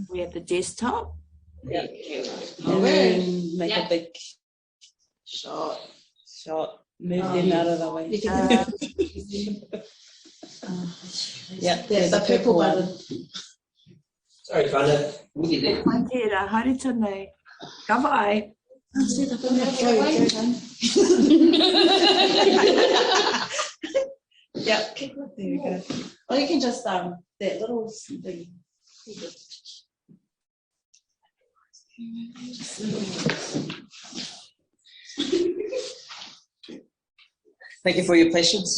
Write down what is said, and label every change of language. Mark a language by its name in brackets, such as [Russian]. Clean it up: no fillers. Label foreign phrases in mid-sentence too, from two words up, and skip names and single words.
[English] we have the desktop. Yeah. And then make a big shot. Move them out of the way. Yeah, there's the purple button. Sorry, Fana. We'll get there. [Māori] Mai te ra, haere tonu. Ka vai. [English] See the yeah, there we go. Or you can just that little thing. Thank you for your patience.